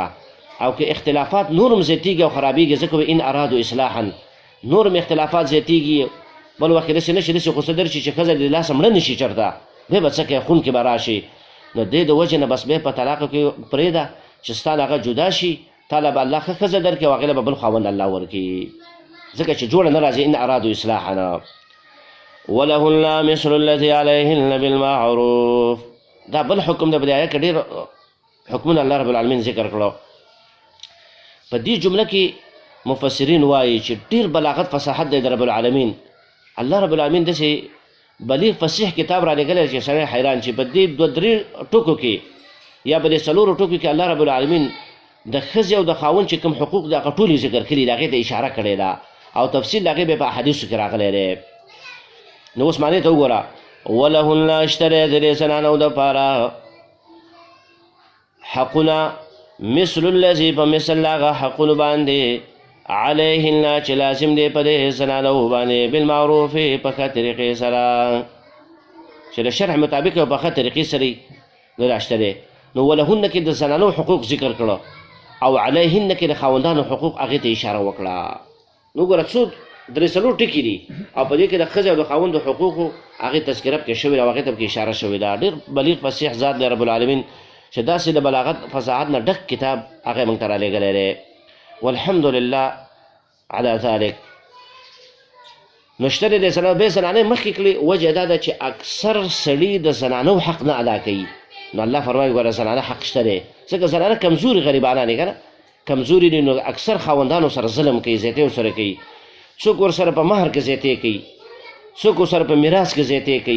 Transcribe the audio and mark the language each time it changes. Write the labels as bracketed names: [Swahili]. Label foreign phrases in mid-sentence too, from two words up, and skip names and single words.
[Pashto] او که اختلافات نور هم زیاتېږي او خرابېږي، ځکه [Arabic] ان ارادو اصلاحا [Pashto] نور هم اختلافات زیاتېږي، بل وخت داسې نه شي، داسې غوسه درشي چې ښځه د لاسه مړه نه شي چېرته، بیا به څه کوي، خون کې به راشي. نو دې د وجې نه بس بیا په طلاقو کې پرېږده چې ستا له هغه جدا شي، تا له به الله ښه ښځه درکړي او هغې له به بل خاوند الله ورکړي، ځکه چې جوړه نه راځي [Arabic] ان ارادو اصلاحا. ولهن مثل الذي عليهن بالمعروف، [Pashto] دا بل حکم دی. په دې آیت کې ډېر حکمونه [Arabic] الله رب العالمین [Pashto] ذکر کړو. په دې جمله کې مفسرین وایي چې ډېر بلاغت فصاحت دی د [Arabic] رب العالمین. الله رب العالمین [Pashto] داسې بلیغ فصیح کتاب را لېږلی چې سړی حیران چې په دې 2-3 ټکو کې یا په دې 4 ټکو کې [Arabic] الله رب العالمین [Pashto] د ښځې او د خاوند چې کوم حقوق دي هغه ټول یې ذکر کړي دي، هغې ته اشاره کړې ده، او تفصیل د هغې بیا په احادیثو کې راغلی دی. نو اوس معنې ته وګوره، ولهن اشتری د دې زنانو دپاره حقونه [Arabic] مثل الذي [Pashto] په مثل هغه حقونو باندې علیهن چې لازم دی په دې زنانو باندې بالمعروف په ښه طریقې سره چې د شرع مطابق په ښه طریقې سره نو راشته دی نو ولهن کې د زنانو حقوق ذکر کړه او علیهن کې د خاوندانو حقوق هغې ته اشاره وکړه نو ګوره څو درې څلور ټکي دي او په دې کې د ښځې او د خاوندو حقوقو هغې تذکره پکې شوې ده او هغې ته پکې اشاره شوې ده ډېر بلیغ فصیح ذات دی [Arabic] رب العالمین [Pashto] چې داسې د بلاغت فصاحت نه ډک کتاب هغه موږ ته رالیږلی دی [Arabic] والحمدلله على ذلك [Pashto] نو شته د بې زنانۍ مخکې کړي وجه دا ده چې اکثر سړي د زنانو حق نه ادا کوي نو الله فرمایي ګوره زنانه حق شته دی ځکه زنانه کمزوري غریبانه دي که نه کمزوري دي نو اکثر خاوندانو سره ظلم کوي زیاتۍ ورسره کوي څوک ورسره په مهر کې زیاتۍ کوي څوک ورسره په میراث کې زیاتۍ کوي